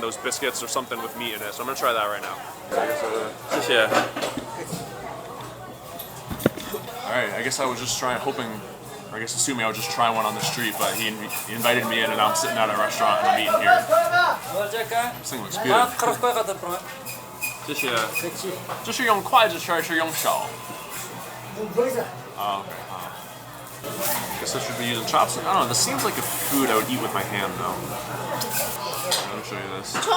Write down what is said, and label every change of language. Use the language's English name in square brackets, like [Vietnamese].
[English] Those biscuits or something with meat in it. So I'm gonna try that right now. [Chinese] 谢谢. [English] All right, I guess I was just assuming I would just try one on the street, but he invited me in, and I'm sitting at a restaurant and I'm eating here. This thing looks good. [Chinese] 谢谢。这是用筷子吃还是用手？用筷子。 [English] Oh, okay. Guess I should be using chopsticks. I don't know. This seems like a food I would eat with my hand, though. Let me show you this.